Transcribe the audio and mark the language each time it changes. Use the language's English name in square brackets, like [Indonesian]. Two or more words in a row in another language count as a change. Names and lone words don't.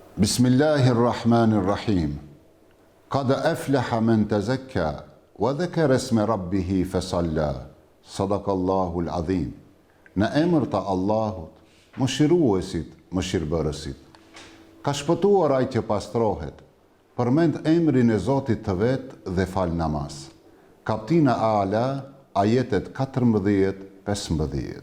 [Arabic] بسم الله الرحمن الرحيم قد أفلح من تزكى وذكر اسم ربه فصلى. صدق الله العظيم. [Albanian] Në emër të Allahut, mëshiruesit, mëshirbërësit. Ka shpëtuar ai që pastrohet, përmend emrin e Zotit të vet dhe fal namaz. Kaptina Ala, ajetet 14-15.